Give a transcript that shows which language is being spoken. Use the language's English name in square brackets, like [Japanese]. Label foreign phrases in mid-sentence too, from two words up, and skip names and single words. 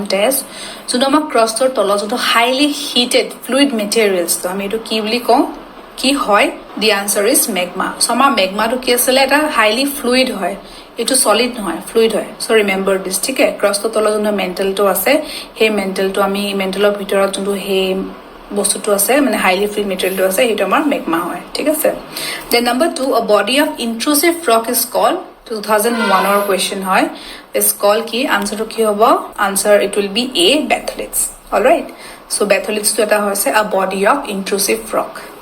[English] as so [Assamese] আমাৰ crustor তলত যটো [English] highly heated fluid materials [Assamese] তো আমি এটো কি বুলি কওঁ কি হয় [English] the answer is magma so [Assamese] আমাৰ magma তো কি আছে এটা [English] highly fluid [Assamese] হয় এটো সলিড নহয় ফ্লুইড হয় [English] so remember this [Assamese] ঠিক আছে ক্ৰস্টৰ তলত যোনটো মেন্টেলটো আছে সেই মেন্টেলটো আমি মেন্টেলৰ ভিতৰত যোনটো হে বস্তুটো আছে মানে [English] highly fluid material [Assamese] আছে সেইটো আমাৰ মেগমা হয় ঠিক আছে [English] then number 2 a body of intrusive rock is called 2001 or question [Assamese] হয় [English] is called [Assamese] কি আনসারটো কি হ'ব আনসার [English] it will be a batholiths all right so batholiths [Assamese] to এটা হৈছে [English] a body of intrusive rock